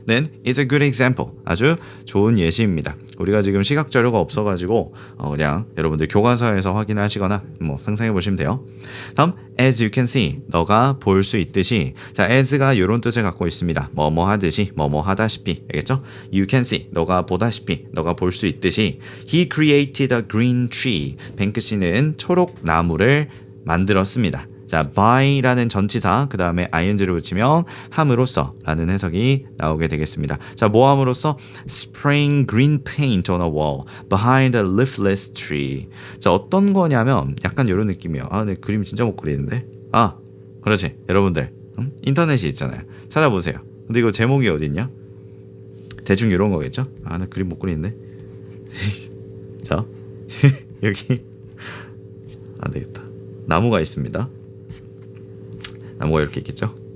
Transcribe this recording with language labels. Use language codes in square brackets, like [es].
[en] Then it's a good example. [ko] 아주 좋은 예시입니다. 우리가 지금 시각 자료가 없어가지고 그냥 여러분들 교과서에서 확인하시거나 뭐 상상해 보시면 돼요. 다음 [en] as you can see [ko] 너가 볼 수 있듯이 자 as가 이런 뜻을 갖고 있습니다. 뭐뭐 하듯이 뭐뭐 하다시피 알겠죠? [en] You can see [ko] 너가 보다시피 너가 볼 수 있듯이 [en] He created a green tree. [ko] 뱅크 씨는 초록 나무를 만들었습니다. 자, by라는 전치사 그 다음에 ing를 붙이면 함으로써 라는 해석이 나오게 되겠습니다. 자, 뭐 함으로써 [en] spraying green paint on a wall behind a leafless tree. [ko] 자, 어떤 거냐면 약간 이런 느낌이에요. 내 그림 진짜 못 그리는데. 그렇지. 여러분들 인터넷이 있잖아요. 찾아보세요. 근데 이거 제목이 어디 있냐? 대충 이런 거겠죠? 나 그림 못 그리는데. 자, 여기 안 되겠다. 나무가 있습니다. 나무가 이렇게 있겠죠?